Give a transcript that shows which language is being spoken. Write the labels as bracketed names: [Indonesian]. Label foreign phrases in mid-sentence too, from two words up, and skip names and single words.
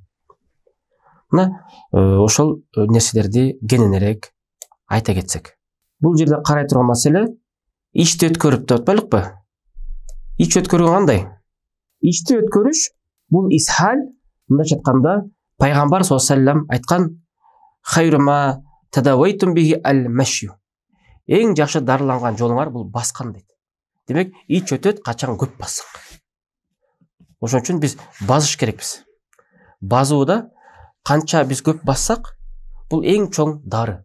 [Kyrgyz] Мына ошол нерселерди кененирээк айта кетсек. Бул жерде карай турган маселе ичти өткөрүп деп атпайлыкпы? Ич өткөрүү кандай? Ичти өткөрүш бул исхал, мындайча айтканда пайгамбар [Arabic] صلى الله عليه وسلم [Kyrgyz] айткан [Arabic] خير ما تداويتم به المشي. [Kyrgyz] Эң жакшы дарыланган жолуңар бул баскан дейт. Демек, ич өтөт качан көп бассак. Ошон үчүн биз басыш керекпиз. Базууда канча биз көп бассак, бул эң чоң дары.